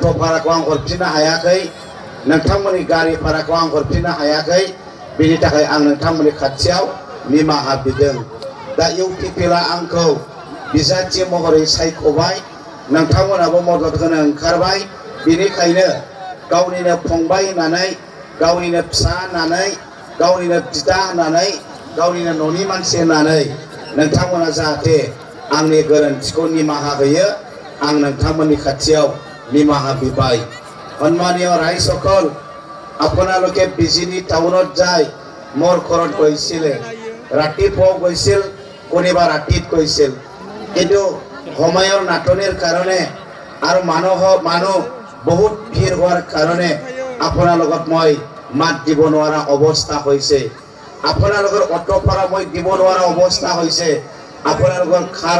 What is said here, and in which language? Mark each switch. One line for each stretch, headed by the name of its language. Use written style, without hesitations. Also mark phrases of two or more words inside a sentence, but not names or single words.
Bodo: भाराखौ आं हरफिननो हायाखै नोंथांमोननि गारि भाराखौ आं हरफिननो हायाखै बेनि थाखाय आं नोंथांमोननि खाथियाव निमाहा बिदों दा इउपिपिएलआ आंखौ बिजाथि महरै सायख'बाय नोंथांमोनाबो मदद होनो ओंखारबाय बेनिखायनो गावनिनो फंबाय होननानै गावनिनो फिसा होननानै गावनिनो बिदा होननानै गावनिनो न'नि मानसि होननानै नोंथांमोना जाहाथे आंनि गोरोन्थिखौ निमाहा होयो आं नोंथांमोननि खाथियाव निमाहा बिबाय
Assamese: सन्मानीय रायजসকল আপোনালোকে বিজিনি টাউনত যায় মোৰ ঘৰত গৈছিলে ৰাতিপুৱা গৈছিল কোনোবা ৰাতিত গৈছিল কিন্তু সময়ৰ নাটনিৰ কাৰণে আৰু মানুহ বহুত ভিৰ হোৱাৰ কাৰণে আপোনালোকক মই মাত দিব নোৱাৰা অৱস্থা হৈছে আপোনালোকৰ অটো ভাড়া মই দিব নোৱাৰা অৱস্থা হৈছে আপোনালোকৰ খাৰ